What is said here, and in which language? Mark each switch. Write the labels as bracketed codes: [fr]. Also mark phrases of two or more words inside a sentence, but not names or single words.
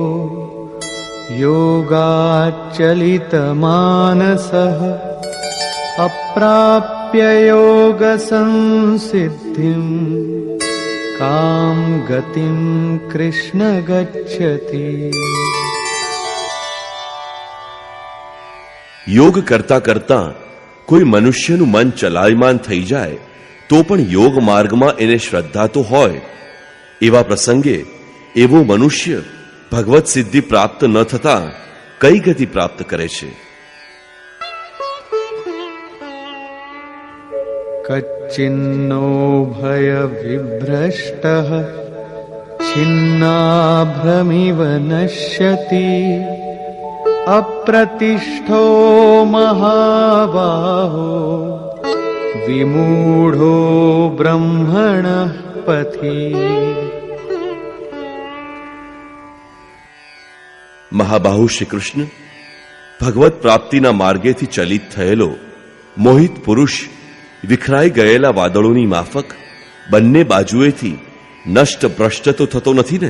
[sa] योगाच्चलितमानसः अप्राप्य योगसंसिद्धिं कां गतिं कृष्ण गच्छति। [gu] યોગ કરતા કરતા કોઈ મનુષ્યનું મન ચલાયમાન થઈ જાય તો પણ યોગ માર્ગમાં એને શ્રદ્ધા તો હોય, એવા પ્રસંગે એવો મનુષ્ય ભગવત સિદ્ધિ પ્રાપ્ત ન થતા કઈ ગતિ પ્રાપ્ત કરે છે? [sa] कच्चिन्नो भयविभ्रष्टः छिन्नाभ्रमिव नश्यति अप्रतिष्ठो महाबाहो विमूढो ब्रह्मणः पथि। [gu] મહાબાહુ શ્રી કૃષ્ણ, ભગવત પ્રાપ્તિના માર્ગેથી ચલિત થયેલો મોહિત પુરુષ વિખરાઈ ગયેલા વાદળોની માફક બંને બાજુએથી નષ્ટ ભ્રષ્ટ તો થતો નથી ને?